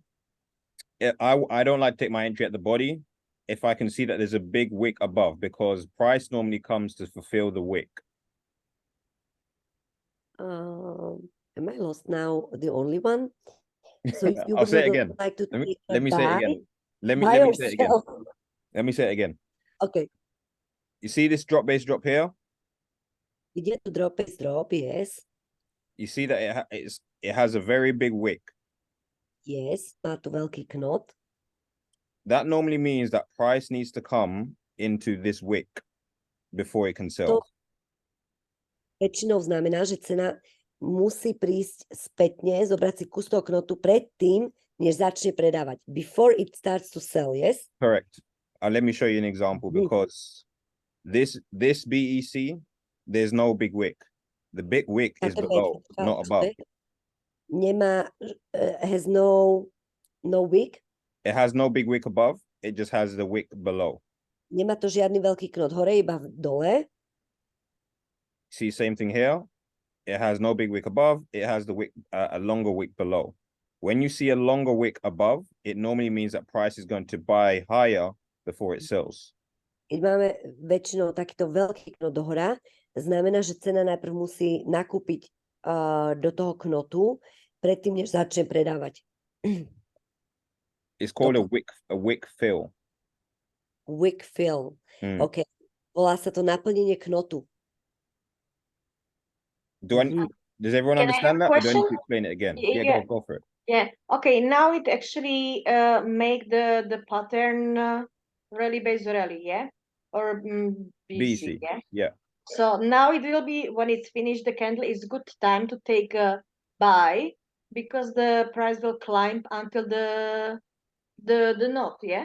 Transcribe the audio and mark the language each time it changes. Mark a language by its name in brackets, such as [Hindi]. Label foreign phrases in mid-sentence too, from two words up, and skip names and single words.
[English] I don't like to take my entry at the body if I can see that there's a big wick above, because price normally comes to fulfill the wick. Am I lost now? The only one? So you I'll would say it not again. like to take Let me say it again. Let me say it again. Let me say it again. Okay. You see this drop base drop here? [Slovak] Ide tu [English] drop base drop, yes. You see that it has a very big wick. Yes, [Slovak] má tu veľký knot. [English] That normally means that price needs to come into this wick before it can To sell. [Slovak] väčšinou znamená, že cena musí prísť spätne, zobrať si kus toho knotu predtým, než začne predávať. [English] Before it starts to sell, yes? Correct. Let me show you an example, because this BEC, there's no big wick. The big wick is below, not above. Nemá, has no wick. It has no big wick above. It just has the wick below. [Slovak] Nemá to žiadny veľký knot hore, iba dole. [English] See, same thing here. It has no big wick above. It has the wick, a longer wick below. When you see a longer wick above, it normally means that price is going to buy higher before it sells. [Slovak] Keď máme väčšinou takýto veľký knot dohora, znamená, že cena najprv musí nakúpiť do toho knotu, predtým, než začne predávať. [English] It's called a wick fill. Wick fill. OK. [Slovak] Volá sa to naplnenie knotu. [English] Does everyone understand that? Or do I need to explain it again? Yeah, go for it. Yeah. Okay. Now it actually make the pattern rally base rally, yeah, or BC, yeah. Yeah. So now it will be, when it's finished, the candle is good time to take a buy, because the price will climb until the knot, yeah.